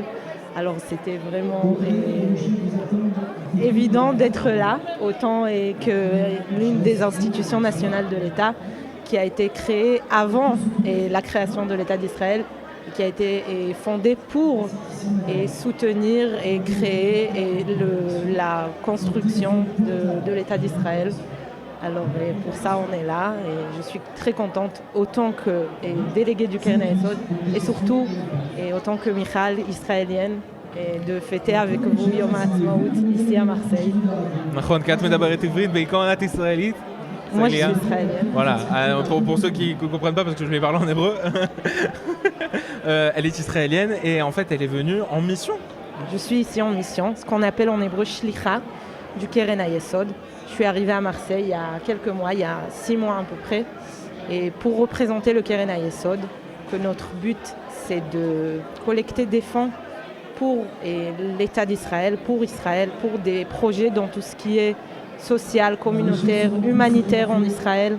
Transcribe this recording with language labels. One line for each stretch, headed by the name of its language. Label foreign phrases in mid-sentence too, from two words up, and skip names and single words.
French: Alors c'était vraiment évident d'être là, autant que l'une des institutions nationales de l'État qui a été créée avant la création de l'État d'Israël, qui a été fondée pour soutenir et créer la construction de l'État d'Israël. Alors pour ça on est là et je suis très contente autant que déléguée du Keren Hayesod et surtout autant que Michal, israélienne, et de fêter avec vous Yom HaAtzmaut ici à Marseille.
Hebrew: נכון, כי את מדברת עברית בעיקר את ישראלית.
French: Moi je suis israélienne. Voilà, pour ceux qui ne comprennent pas parce que je vais parler en hébreu, elle est israélienne et en fait elle est venue en mission. Je suis ici en mission, ce qu'on appelle en hébreu shlicha du Keren Hayesod. Je suis arrivée à Marseille il y a quelques mois, il y a 6 mois à peu près, et pour représenter le Keren Hayesod, que notre but c'est de collecter des fonds pour l'État d'Israël, pour des projets dans tout ce qui est social, communautaire, humanitaire en Israël.